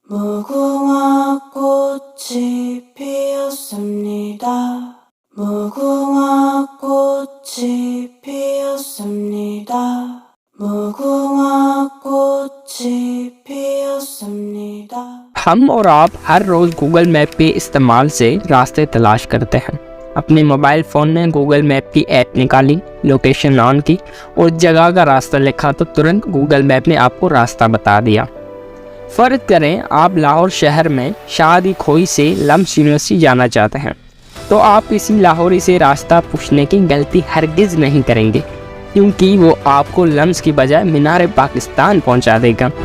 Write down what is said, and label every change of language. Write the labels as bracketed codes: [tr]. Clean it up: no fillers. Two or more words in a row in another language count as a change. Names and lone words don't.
[ko] 무궁화 꽃이 피었습니다. 무궁화 꽃이 피었습니다. 무궁화 꽃이 पियसुम्निदा। [ur] ہم اور آپ ہر روز گوگل میپ کے استعمال سے راستے تلاش کرتے ہیں. اپنے [en] mobile phone [ur] نے گوگل میپ کی ایپ نکالی, [en] location on [ur] کی اور جگہ کا راستہ لکھا تو فوراً گوگل میپ نے آپ کو راستہ بتا دیا. فرض کریں آپ لاہور شہر میں شادی خوئی سے لمز یونیورسٹی جانا چاہتے ہیں، تو آپ کسی لاہوری سے راستہ پوچھنے کی غلطی ہرگز نہیں کریں گے، کیونکہ وہ آپ کو لمز کی بجائے مینار پاکستان پہنچا دے گا.